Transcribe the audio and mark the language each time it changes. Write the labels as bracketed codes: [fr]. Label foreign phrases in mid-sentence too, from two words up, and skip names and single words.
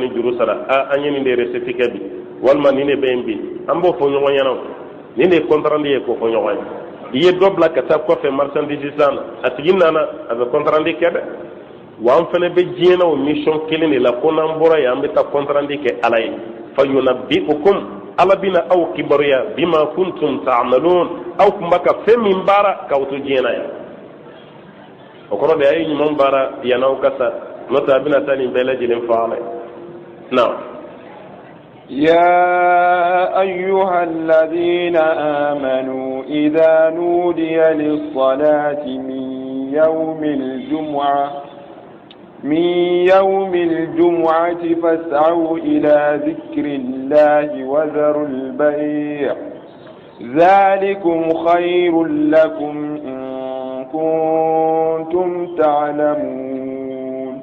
[bm] ni juru sara a an ye nin de recette kɛ bi walima nin de bɛ yen bi an b'o fɔ ɲɔgɔn ɲɛna nin de ye kɔntarandi ye k'o fɔ ɲɔgɔn ye i ye dɔ bila ka taa kɔfɛ marchandise san na a tigi nana a bɛ kɔntarandi kɛ dɛ wa an fana bɛ diɲɛ na o mission kelen de la ko n'an bɔra yen an bɛ taa kɔntarandi kɛ ala ye [ar] فينبئكم [bm] ala bina aw kibaruya [ar] بما كنتم تعملون [bm] aw kun b'a ka fɛn min baara k'aw to diɲɛ na yan o kɔrɔ de a ye ɲuman baara yan'aw ka sa n'o tɛ a bɛna taa nin bɛɛ lajɛlen fɔ ala ye na. [ar] يا أيها الذين آمنوا إذا نودي للصلاة من يوم الجمعة فاسعوا إلى ذكر الله وذروا البيع ذلكم خير لكم إن كنتم تعلمون